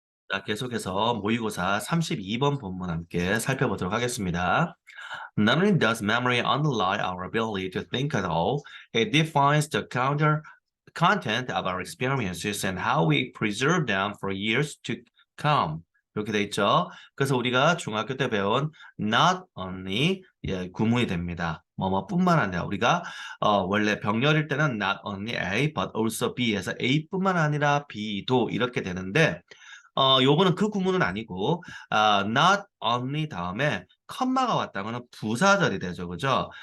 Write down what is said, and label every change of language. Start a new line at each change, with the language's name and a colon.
Korean: 자, 계속해서 모의고사 32번 본문 함께 살펴보도록 하겠습니다.
English: Not only does memory underlie our ability to think at all, it defines the content of our experiences and how we preserve them for years to come.
Korean: 이렇게 돼 있죠. 그래서 우리가 중학교 때 배운 not only 구문이 됩니다. 뭐뭐뿐만 아니라 우리가 원래 병렬일 때는
English: not only A but also B
Korean: 에서 A뿐만 아니라 B도 이렇게 되는데 요거는 그 구문은 아니고, not only 다음에 컴마가 왔다거나 부사절이 되죠. 그죠?